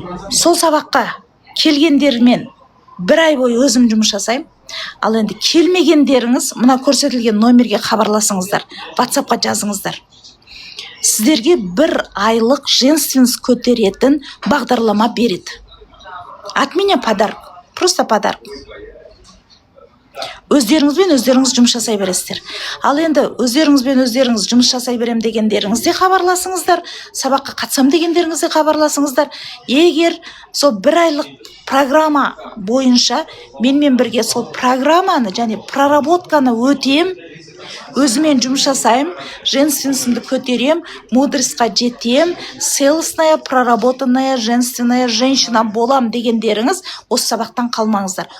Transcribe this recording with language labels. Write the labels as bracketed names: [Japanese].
[Kazakh] Сол сабаққа келгендермен бір ай бойы өзім жұмыс жасаймын. Ал енді келмегендеріңіз мына көрсетілген номерге хабарласыңыздар, WhatsAppқа жазыңыздар. Сіздерге бір айлық женственность көтеретін бағдарлама береді. [Russian] От меня подарок, просто подарок. [Kazakh] Өздеріңізбен өздеріңіз жұмыс жасай бересіздер. Ал енді өздеріңізбен өздеріңіз жұмыс жасай берем дегендеріңізде хабарласыңыздар, сабаққа қатысам дегендеріңізде хабарласыңыздар. Егер сол бір айлық программа бойынша менімен бірге сол программаны және проработканы өтем, өзімен жұмыс жасайым, женственностьімді көтерем, мудростьқа жетем, [Russian] целостная, проработанная, женственная женщина [Kazakh] болам дегендеріңіз осы сабақтан қалмаңыздар.